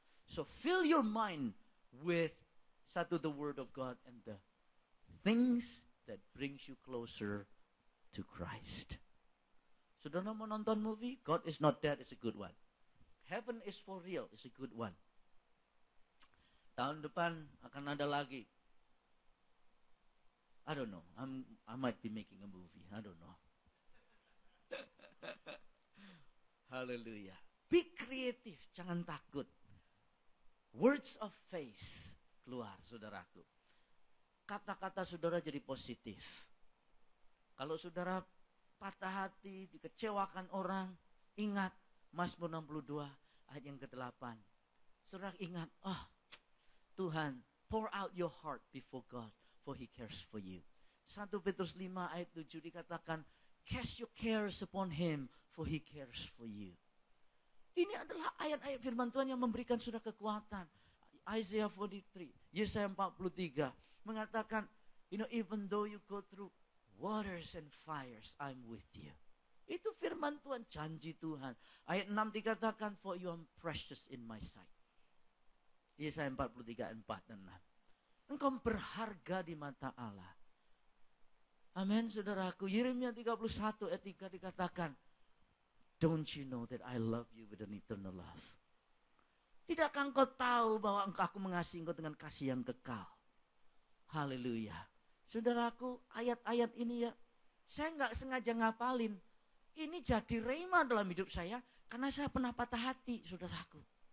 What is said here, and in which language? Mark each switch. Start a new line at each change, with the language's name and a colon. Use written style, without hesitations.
English: So fill your mind with the word of God and the things that brings you closer to Christ.
Indonesian: Saudara mau nonton movie,
English: God is not dead is a good one. Heaven is for real is a good one.
Indonesian: Tahun depan akan ada lagi.
English: I don't know. I might be making a movie. I don't know. Hallelujah. Be creative.
Indonesian: Jangan takut.
English: Words of faith
Indonesian: keluar, saudaraku. Kata-kata saudara jadi positif. Kalau saudara patah hati, dikecewakan orang, ingat Mazmur 62 ayat yang ke-8. Saudara ingat, Tuhan,
English: pour out your heart before God, for He cares for you.
Indonesian: 1 Petrus 5 ayat 7 dikatakan,
English: cast your cares upon Him, for He cares for you.
Indonesian: Ini adalah ayat-ayat firman Tuhan yang memberikan saudara kekuatan.
English: Isaiah 43,
Indonesian: Yesaya 43 mengatakan,
English: even though you go through waters and fires, I'm with you.
Indonesian: Itu firman Tuhan, janji Tuhan. Ayat 6 dikatakan,
English: for you are precious in my sight.
Indonesian: Yesaya 43, 4 dan 6. Engkau berharga di mata Allah. Amin, saudaraku. Yeremia 31 ayat 3 dikatakan,
English: don't you know that I love you with an eternal love?
Indonesian: Tidakkah engkau tahu bahwa aku mengasihi engkau dengan kasih yang kekal? Haleluya. Saudaraku, ayat-ayat ini ya, saya nggak sengaja ngapalin. Ini jadi rema dalam hidup saya, karena saya pernah patah hati, saudaraku.